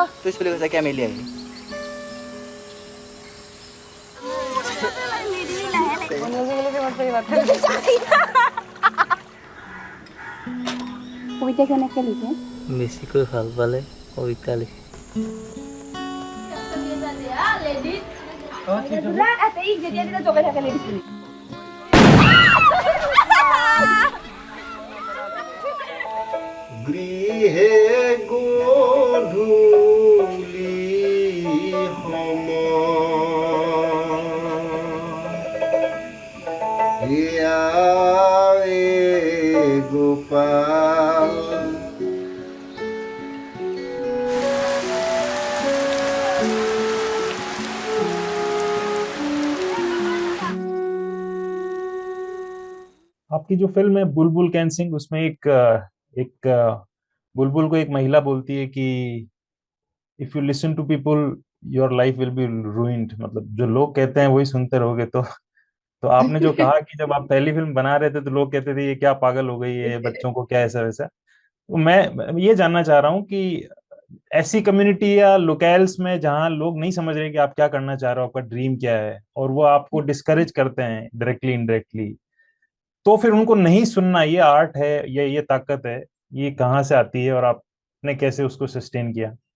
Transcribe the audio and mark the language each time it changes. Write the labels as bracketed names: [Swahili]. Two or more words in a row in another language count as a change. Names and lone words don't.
[Hindi] तो इस फिल्म से क्या मिली आई? [Assamese] কবিতা কেনেকৈ লিখে? বেছিকৈ ভাল পালে কবিতা লিখে। গৃহে গধূলি সময় গোপাল [Hindi] आपकी जो फिल्म है बुलबुल कैन सिंग, उसमें एक बुलबुल को एक महिला बोलती है कि [English] If you listen to people your life will be ruined, [Hindi] मतलब जो लोग कहते हैं वही सुनते रहोगे। तो आपने जो कहा कि जब आप पहली फिल्म बना रहे थे तो लोग कहते थे ये क्या पागल हो गई है, बच्चों को क्या ऐसा वैसा। तो मैं ये जानना चाह रहा हूँ कि ऐसी कम्युनिटी या लोकल्स में जहाँ लोग नहीं समझ रहे कि आप क्या करना चाह रहे हो, आपका ड्रीम क्या है, और वो आपको डिस्करेज करते हैं [English] directly indirectly, [Hindi] तो फिर उनको नहीं सुनना, ये आर्ट है, ये ताकत है, ये कहाँ से आती है और आपने कैसे उसको सस्टेन किया?